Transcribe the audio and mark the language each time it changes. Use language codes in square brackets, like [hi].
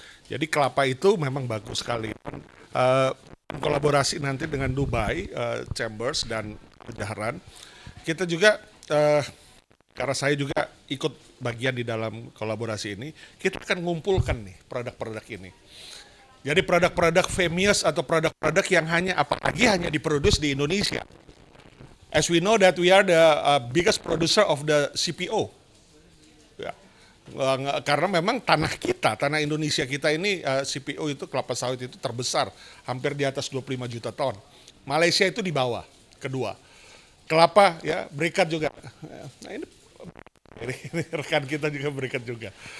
[id] Jadi kelapa itu memang bagus sekali. Kolaborasi nanti dengan Dubai Chambers dan Dahran. Kita juga karena saya juga ikut bagian di dalam kolaborasi ini, kita akan mengumpulkan nih produk-produk ini. Jadi produk-produk famous atau produk-produk yang apalagi hanya diproduksi di Indonesia. [en] As we know that we are the biggest producer of the CPO. Ya. [id] Karena memang tanah kita, tanah Indonesia kita ini CPO itu kelapa sawit itu terbesar, hampir di atas 25 juta ton. Malaysia itu di bawah, kedua. Kelapa ya berikat juga. Nah ini rekan kita juga berikat juga.